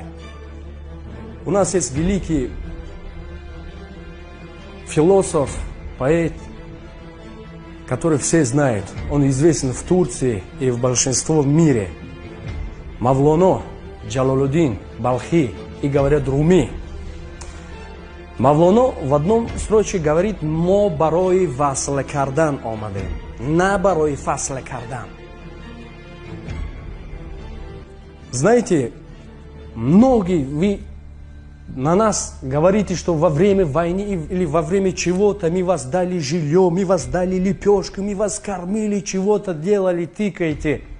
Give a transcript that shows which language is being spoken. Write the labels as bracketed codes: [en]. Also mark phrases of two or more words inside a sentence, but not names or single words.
[ru] У нас есть великий философ, поэт, который все знают. Он известен в Турции и в большинстве в мире. Мавлоно, Джалалуддин, Балхи и говорят Руми. Мавлоно в одном случае говорит [tg] «Мо барои фасле кардан омадем». «На барои фасле кардан». [ru] Знаете, многие вы на нас говорите, что во время войны или во время чего-то мы вас дали жилье, мы вас дали лепешку, мы вас кормили, чего-то делали, тыкаете.